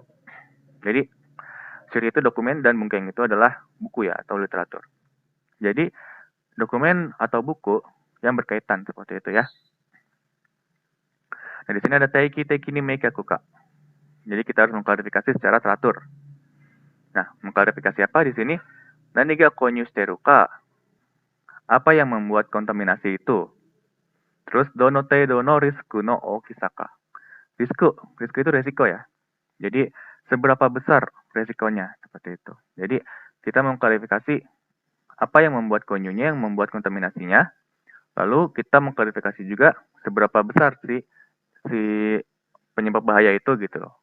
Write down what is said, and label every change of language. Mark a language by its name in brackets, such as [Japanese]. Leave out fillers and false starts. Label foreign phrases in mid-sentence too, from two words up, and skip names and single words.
[Indonesian] Jadi, Shiryo itu dokumen dan Bunkeng itu adalah buku, ya, atau literatur. Jadi, dokumen atau buku yang berkaitan seperti itu, ya. Nah, di sini ada [Japanese] 定期 定期に明確化. [Indonesian] Jadi kita harus mengklarifikasi secara teratur. Nah, mengklarifikasi apa di sini? [Japanese] 何が混入してるか? [Indonesian] Apa yang membuat kontaminasi itu? [Japanese] Terus どの程度のリスクの大きさか. [Indonesian] Risiko itu resiko, ya. Jadi seberapa besar resikonya seperti itu. Jadi kita mengklarifikasi apa yang membuat konyunya, yang membuat kontaminasinya. Lalu kita mengklarifikasi juga seberapa besar si penyebab bahaya itu gitu loh.